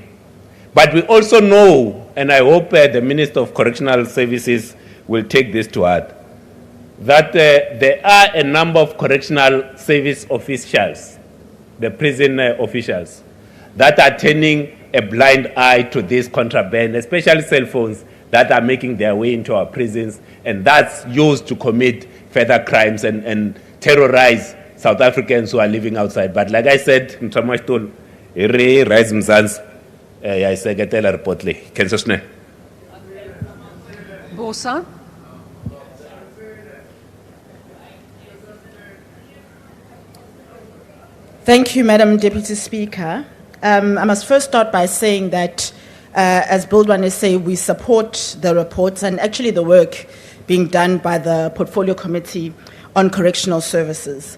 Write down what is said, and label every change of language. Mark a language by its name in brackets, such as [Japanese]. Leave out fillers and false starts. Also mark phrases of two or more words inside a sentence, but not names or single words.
[English] But we also know, and I hope the Minister of Correctional Services will take this to heart, that there are a number of correctional service officials, the prison officials, that are turning a blind eye to this contraband, especially cell phones that are making their way into our prisons, and that's used to commit further crimes and terrorize South Africans who are living outside. But like I said, Mtramashtul, rise Mzansi, I say get a report le. Kensosne. Bosa. Thank you, Madam Deputy Speaker. I must first start by saying that, as Bildwan say, we support the reports and actually the work being done by the Portfolio Committee on Correctional Services.